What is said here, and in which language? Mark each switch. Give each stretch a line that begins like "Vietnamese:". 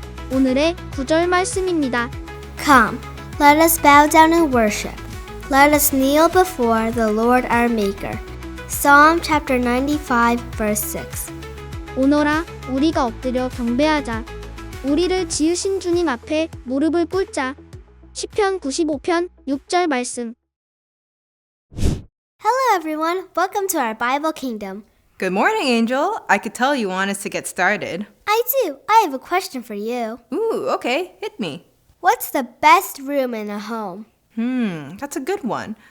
Korean: 오늘의 구절 말씀입니다.
English: Come, let us bow down and worship. Let us kneel before the Lord our Maker. Psalm chapter 95, verse 6.
Korean: 오너라 우리가 엎드려 경배하자. 우리를 지으신 주님 앞에 무릎을 꿇자. 시편 95편 6절 말씀.
English: Hello everyone, welcome to our Bible Kingdom. Good morning, Angel. I could tell you want us to get started. I do. I have a question for you. Ooh, okay, hit me. What's the best room in a home? That's a good one.